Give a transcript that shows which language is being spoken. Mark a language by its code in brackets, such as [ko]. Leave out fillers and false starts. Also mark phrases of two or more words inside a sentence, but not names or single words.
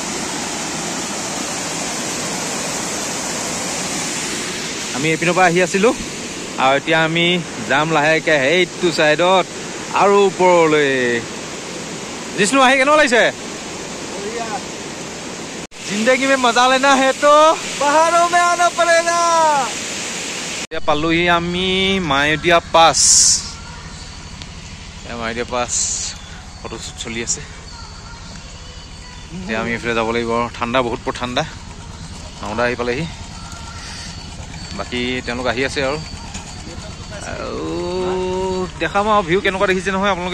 [as] আমি এইপিনৰ পৰা আহি আছিলোঁ আৰু এতিয়া আমি যাম লাহেকৈ সেইটো ছাইডত আৰু ওপৰলৈ। জিষ্ণু আহি কেনেকুৱা লাগিছে? [hi] ज़िंदगी में मज़ा लेना है तो पहाड़ों में आना पड़ेगा। [as] এতিয়া পালোহি আমি মায়দিয়া পাছ। মায়দিয়া পাছ ফটোশ্বুট চলি আছে। এতিয়া আমি এইফালে যাব লাগিব। ঠাণ্ডা বহুত, বৰ ঠাণ্ডা। নওদা আহি পালেহি, বাকী তেওঁলোক আহি আছে আৰু দেখাম আৰু ভিউ কেনেকুৱা দেখিছে নহয় আপোনালোকে।